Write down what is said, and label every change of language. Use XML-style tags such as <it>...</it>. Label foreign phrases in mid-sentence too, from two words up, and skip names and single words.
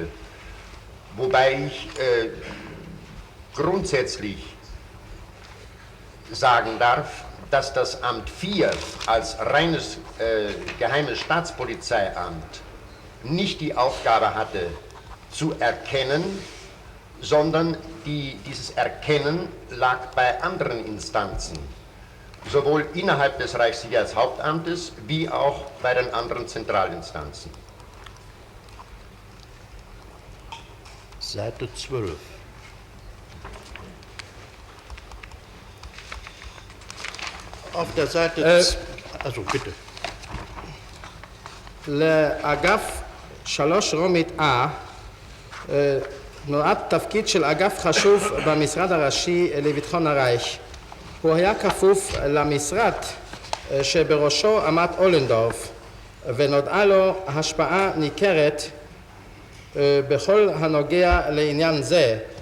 <de>Wobei ich grundsätzlich sagen darf, dass das Amt 4 als reines geheimes Staatspolizeiamt nicht die Aufgabe hatte, zu erkennen, sondern dieses Erkennen lag bei anderen Instanzen, sowohl innerhalb des Reichssicherheitshauptamtes wie auch bei den anderen Zentralinstanzen. Seite 12. Auf der Seite... also bitte.</de> <he>לאגף 3 רומית A נועד תפקיד של אגף חשוב במשרד הראשי לביטחון הרייך. הוא היה כפוף למשרד שבראשו עמד אולנדורף, ונודעה לו השפעה ניכרת בכל הנוגע לעניין זה.</he>